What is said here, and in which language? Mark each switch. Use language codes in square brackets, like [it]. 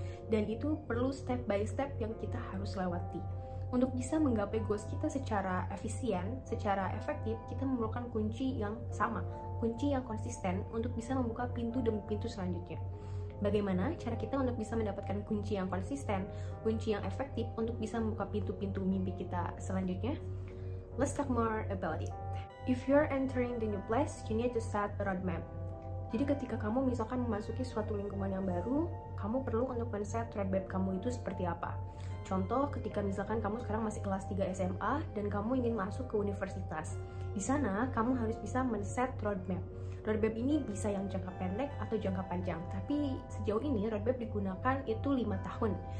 [id] Dan itu perlu step by step yang kita harus lewati. Untuk bisa menggapai goals kita secara efisien, secara efektif, kita memerlukan kunci yang sama, kunci yang konsisten untuk bisa membuka pintu demi pintu selanjutnya. Bagaimana cara kita untuk bisa mendapatkan kunci yang konsisten, kunci yang efektif untuk bisa membuka pintu-pintu mimpi kita selanjutnya? [en] Let's talk more about it. If you're entering the new place, you need to set a roadmap. [id] Jadi ketika kamu misalkan memasuki suatu lingkungan yang baru, kamu perlu untuk men-set roadmap kamu itu seperti apa. Contoh, ketika misalkan kamu sekarang masih kelas 3 SMA dan kamu ingin masuk ke universitas. Di sana, kamu harus bisa men-set roadmap. Roadmap ini bisa yang jangka pendek atau jangka panjang, tapi sejauh ini roadmap digunakan itu 5 tahun.